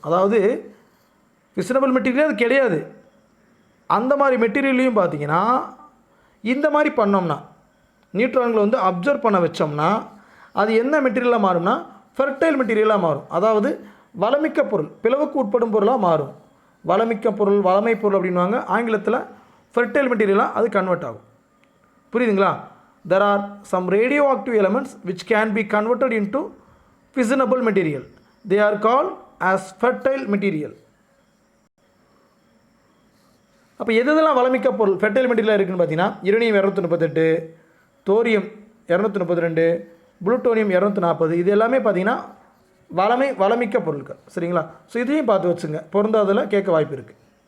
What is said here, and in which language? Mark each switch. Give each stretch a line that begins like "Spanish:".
Tamil: அதாவது fissionable material அது கிடையாது. அந்த மாதிரி மெட்டீரியல்லையும் பார்த்தீங்கன்னா இந்த மாதிரி பண்ணோம்னா நியூட்ரான்களை வந்து அப்சர்வ் பண்ண வச்சோம்னா அது என்ன மெட்டீரியலாக மாறும்னா ஃபெர்டைல் மெட்டீரியலாக மாறும். அதாவது வளமிக்க பொருள், பிளவுக்கு உட்படும் பொருளாக மாறும். வளமிக்க பொருள், வளமை பொருள் அப்படின்வாங்க. ஆங்கிலத்தில் ஃபெர்டைல் மெட்டீரியலாக அது கன்வெர்ட் ஆகும். புரியுதுங்களா?
English: There are some radioactive elements which can be converted into fissionable material. They are called as fertile material.
Tamil: அப்போ எதெல்லாம் வளமிக்க பொருள் ஃபெர்டைல் மெட்டீரியலாக இருக்குதுன்னு பார்த்தீங்கன்னா யுரேனியம் 238, தோரியம் 232, புளூட்டோனியம் 240, இது எல்லாமே பார்த்தீங்கன்னா வளமிக்க பொருட்கள். சரிங்களா? ஸோ இதையும் பார்த்து வச்சுங்க, பொருந்தாதில் கேட்க வாய்ப்பு இருக்குது.